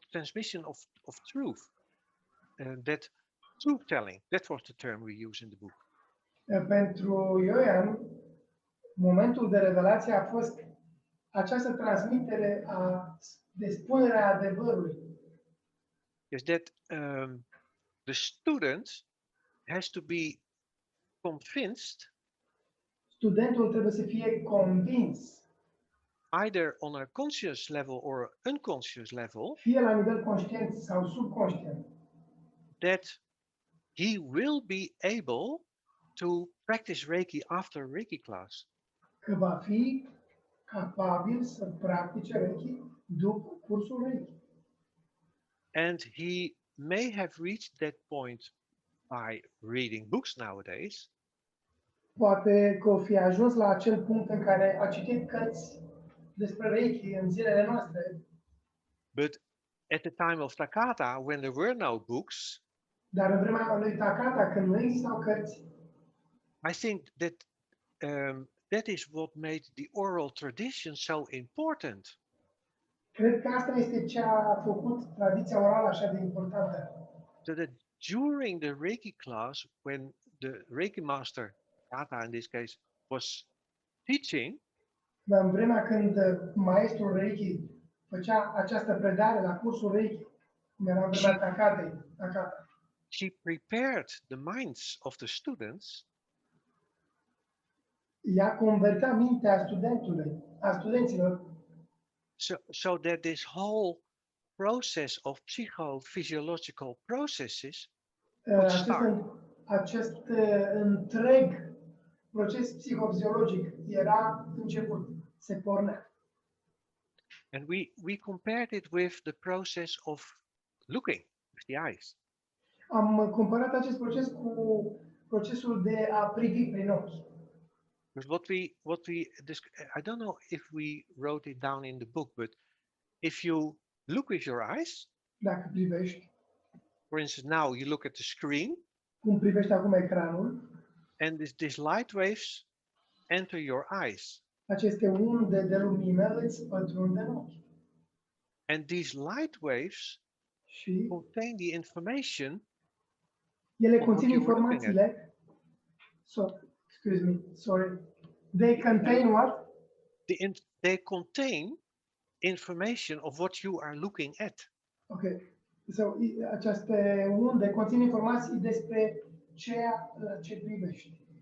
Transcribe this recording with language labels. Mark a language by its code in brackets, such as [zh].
[en] The transmission of truth. That truth telling. That was the term we use in the book. [ro] Pentru Jojan, momentul de revelație a fost această transmitere de spunerea adevărului. [en] Is that the student has to be convinced, [ro] Studentul trebuie să fie convins, [en] either on a conscious level or unconscious level, [ro] fie la nivel conștient sau subconștient, [en] that he will be able to practice Reiki after Reiki class. [ro] că va fi capabil să practice Reiki după cursul Reiki. [en] And he may have reached that point by reading books nowadays, [ro] Poate că o fi ajuns la acel punct în care a citit cărți despre Reiki în zilele noastre, [en] but at the time of Takata, when there were no books, [ro] dar în vremea lui Takata, când nu existau cărți, [en] I think that that is what made the oral tradition so important. [ro] cred că asta este ce a făcut tradiția orală așa de importantă. [en] So that during the Reiki class, when the Reiki master, Kata in this case, was teaching, [ro] Dar în vremea când maestrul Reiki făcea această predare la cursul Reiki, cum era în vremea Takata, [en] she prepared the minds of the students [ro] ea convertea mintea studenților, [en] so that this whole process of psychophysiological processes would start. [ro] acest întreg proces psihofiziologic era început, se pornea. [en] And we compared it with the process of looking with the eyes. [ro] Am comparat acest proces cu procesul de a privi prin ochi. [en] Because I don't know if we wrote it down in the book, but if you look with your eyes, [ro] Dacă privești, [en] for instance, now you look at the screen, [ro] cum privești acum ecranul, [en] and these light waves enter your eyes. [ro] aceste unde de lumină îți pătrund în ochi. [en] And these light waves [ro] Și [en] contain the information. [ro] ele [en] Of [ro] conțin [en] what you were looking [ro] informațiile. [en] Sorry. They contain what? They contain information of what you are looking at. Ok. [ro] So, aceste unde conțin informații despre ceea ce privești.